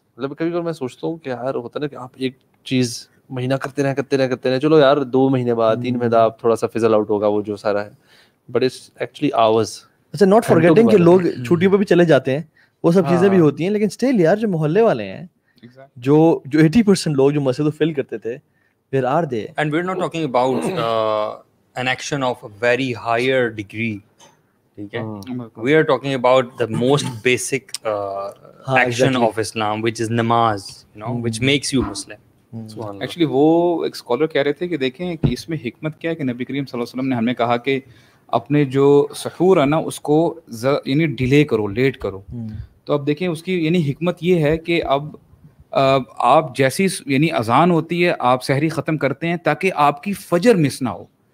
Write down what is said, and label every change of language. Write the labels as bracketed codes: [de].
[ur] مطلب کبھی کبھی میں سوچتا ہوں کہ یار ہوتا ہے نا کہ آپ ایک چیز مہینہ کرتے رہے, چلو یار 2 مہینے بعد 3 مہینے بعد تھوڑا سا فزل آؤٹ ہوگا وہ جو سارا ہے, [en] But it's actually ours. [ur] اچھا ناٹ فارگیٹنگ کہ لوگ چھٹیوں پہ بھی چلے جاتے ہیں, وہ سب چیزیں بھی ہوتی ہیں, لیکن اسٹل یار جو محلے والے ہیں, جو 80% لوگ جو مسجد کو فل کرتے تھے, [en] where are they? And we're not talking about an action of a very higher degree. Okay? We are talking about the most basic action of Islam, which is namaz, you know, which makes you Muslim. [ur] Actually وہ ایک scholar کہہ رہے تھے کہ دیکھیں کہ اس میں حکمت کیا ہے, کہ نبی کریم صلی اللہ علیہ وسلم نے ہمیں کہا کہ اپنے جو سحور ہے نا اس کو یعنی ڈیلے کرو, لیٹ کرو. تو اب دیکھیں اس کی یعنی حکمت یہ ہے کہ اب آپ جیسی یعنی اذان ہوتی ہے آپ سحری ختم کرتے ہیں تاکہ آپ کی فجر مس نہ ہو.